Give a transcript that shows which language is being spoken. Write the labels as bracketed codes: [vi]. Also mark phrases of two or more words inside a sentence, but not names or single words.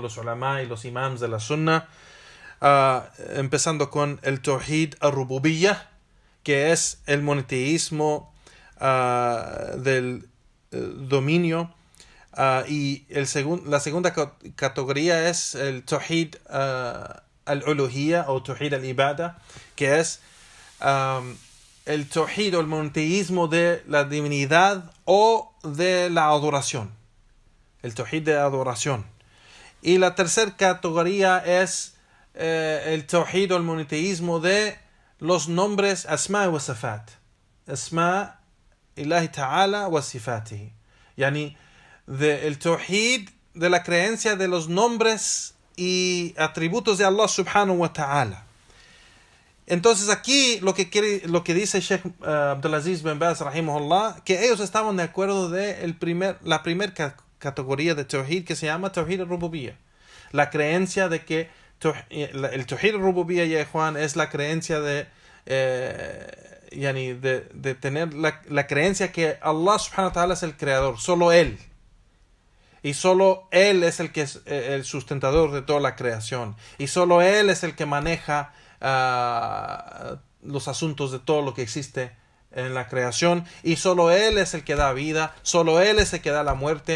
[es] los ulama y los imams de la Sunna, empezando con el [ar] توحيد الربوبية, [es] que es el monoteísmo del dominio, y la segunda categoría es el [ar] توحيد الألوهية [es] o [ar] توحيد العبادة, [es] que es el Tawhid o el monoteísmo de la divinidad o de la adoración, el Tawhid de adoración. Y la tercera categoría es el Tawhid o el monoteísmo de los nombres [ar] أسماء وصفات أسماء الله تعالى وصفاته يعني [es] el Tawhid de la creencia de los nombres y atributos de [ar] الله سبحانه وتعالى. [es] Entonces aquí lo que dice Sheikh Abdulaziz bin Baz rahimahullah, que ellos estaban de acuerdo de la primera categoría de Tawhid, que se llama [ar] توحيد الربوبية, [es] la creencia de que el [ar] توحيد الربوبية, [es] ya Juan, es la creencia de tener la creencia que [ar] الله سبحانه وتعالى [es] es el creador, solo Él. Y solo Él es el que es el sustentador de toda la creación. Y solo Él es el que maneja los asuntos de todo lo que existe en la creación. Y solo Él es el que da vida. Solo Él es el que da la muerte.